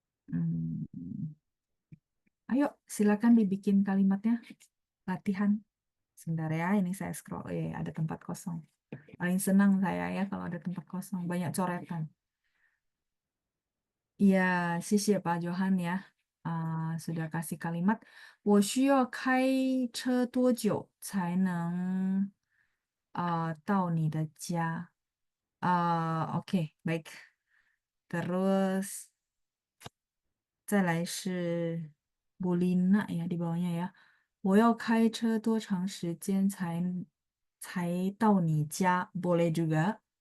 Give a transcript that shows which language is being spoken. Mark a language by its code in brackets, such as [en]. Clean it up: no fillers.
[id] Hmm, ayo, silakan dibikin kalimatnya. Latihan. Sebentar ya, ini saya scroll. Ada tempat kosong. Paling senang saya ya kalau ada tempat kosong. Banyak coretan. Iya, [zh] 谢谢 [id] Pak Johan ya. Sudah kasih kalimat. [zh] 我需要开车多久才能到你的家? [id] Oke, baik. Terus [zh] 再来是 [id] Bulina ya di bawahnya ya. [zh] 我要开车多长时间才到你家? [id] Boleh juga.